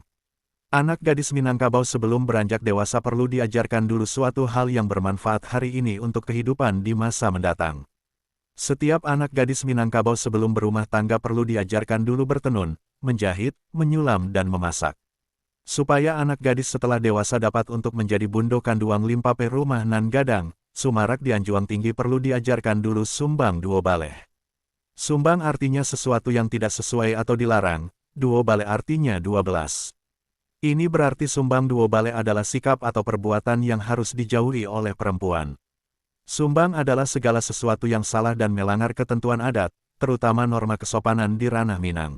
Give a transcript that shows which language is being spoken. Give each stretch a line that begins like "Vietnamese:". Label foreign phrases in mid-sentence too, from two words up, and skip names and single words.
Indonesian: Anak gadis Minangkabau sebelum beranjak dewasa perlu diajarkan dulu suatu hal yang bermanfaat hari ini untuk kehidupan di masa mendatang. Setiap anak gadis Minangkabau sebelum berumah tangga perlu diajarkan dulu bertenun, menjahit, menyulam dan memasak. Supaya anak gadis setelah dewasa dapat untuk menjadi
Minangkabau: bundo kanduang limpapeh rumah nan gadang, sumarak di Anjuang Tinggi
Indonesian: perlu diajarkan dulu Sumbang Duo Baleh. Sumbang artinya sesuatu yang tidak sesuai atau dilarang, Duo Baleh artinya 12. Ini berarti Sumbang Duo Baleh adalah sikap atau perbuatan yang harus dijauhi oleh perempuan. Sumbang adalah segala sesuatu yang salah dan melanggar ketentuan adat, terutama norma kesopanan di ranah Minang.